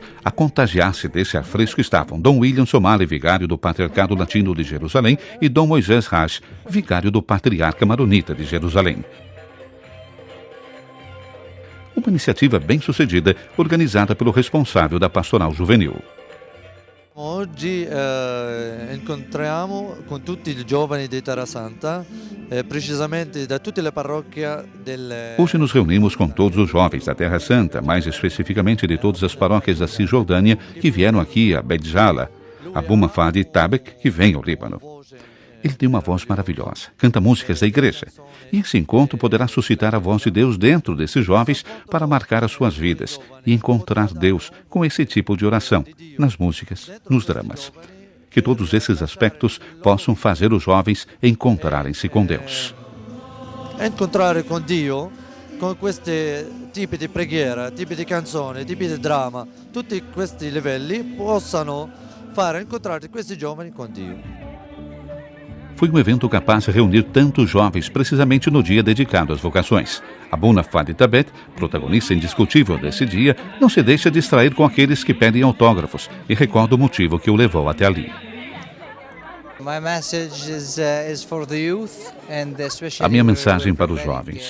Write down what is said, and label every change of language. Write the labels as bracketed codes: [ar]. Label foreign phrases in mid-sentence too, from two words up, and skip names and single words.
[pt] A contagiar-se desse ar fresco estavam Dom William Somali, vigário do Patriarcado Latino de Jerusalém, e Dom Moisés Raj, vigário do Patriarca Maronita de Jerusalém. Uma iniciativa bem-sucedida, organizada pelo responsável da Pastoral Juvenil. [it] Oggi incontriamo con tutti i giovani di Terra Santa, precisamente da tutte le parrocchie del... [pt] Hoje nos reunimos com todos os jovens da Terra Santa, mais especificamente de todas as paróquias da Cisjordânia que vieram aqui a Beit Jala, a Abuna Fadi Tabet, que vem ao Líbano. Ele tem uma voz maravilhosa, canta músicas da igreja. E esse encontro poderá suscitar a voz de Deus dentro desses jovens para marcar as suas vidas e encontrar Deus com esse tipo de oração, nas músicas, nos dramas. Que todos esses aspectos possam fazer os jovens encontrarem-se com Deus. [it] Incontrare con Dio, con questi tipi di preghiera, tipi di canzone, tipi di dramma, tutti questi livelli possano far incontrare questi giovani con Dio. [pt] Foi um evento capaz de reunir tantos jovens precisamente no dia dedicado às vocações. Abuna Fadi Tabet, protagonista indiscutível desse dia, não se deixa distrair com aqueles que pedem autógrafos e recorda o motivo que o levou até ali. A minha mensagem para os jovens.